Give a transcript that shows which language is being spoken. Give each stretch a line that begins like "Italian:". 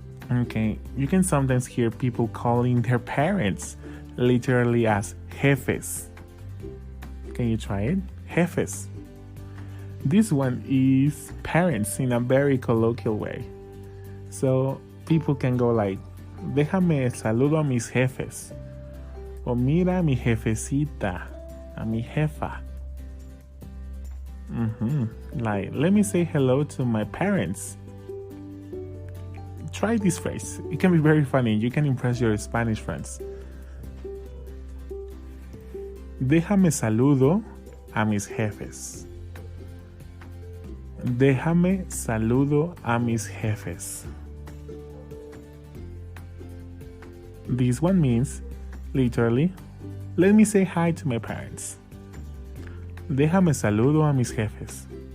English: Okay, you can sometimes hear people calling their parents literally as jefes. Can you try it? Jefes. This one is parents in a very colloquial way. So people can go like,
Spanish: déjame saludo a mis jefes. O mira a mi jefecita, a mi jefa.
English: Like, let me say hello to my parents. Try this phrase. It can be very funny. You can impress your Spanish friends.
Spanish: Déjame saludo a mis jefes. Déjame saludo a mis jefes.
English: This one means, literally, let me say hi to my parents.
Spanish: Déjame saludo a mis jefes.